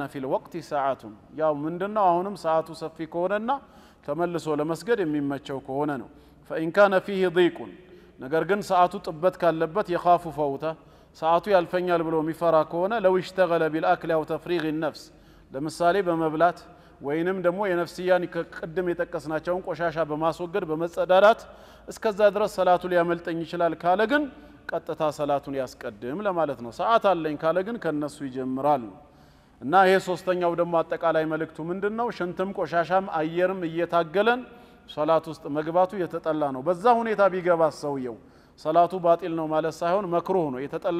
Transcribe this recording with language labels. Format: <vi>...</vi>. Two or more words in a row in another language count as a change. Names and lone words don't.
<ar>في الوقت ساعة</ar> <am>ያው ምንድነው አሁንም ሰዓቱ ሰፊ ከሆነና ተመልሶ ለመስገድ የሚመቸው ከሆነ ነው</am> <ar>فإن كان فيه ضيق</ar> <am>ነገር ግን ሰዓቱ ጥበት ካለበት</am> <ar>يخاف فوته</ar> <am>ሰዓቱ ያልፈኛል ብሎ የሚፈራ ከሆነ</am> <ar>لو اشتغل بالأكل أو تفريغ النفس</ar> <am>ለምሳሌ በመብላት ወይንም ደግሞ የነፍስያን ከቀደም የተቀስናቸውን ቆሻሻ በማስወገድ በመጸዳዳት እስከዛ ድረስ ሰላቱ ሊያመልጠኝ ይችላል ካለ ግን ቀጥታ ሰላቱን ያስቀድም ለማለት ነው ሰዓት አለኝ ካለ ግን ከነሱ ይጀምራል እና ይሄ ሶስተኛው ደግሞ አጠቃላይ መልእክቱ ምንድነው ሽንትም ቆሻሻም አየርም እየታገለን ሰላት ውስጥ መግባቱ የተጠላ ነው በዛ ሁኔታ ቢገባ ሰውየው ሰላቱ ባጢል ነው ማለት ሳይሆን መክሩህ ነው የተጠላ</am>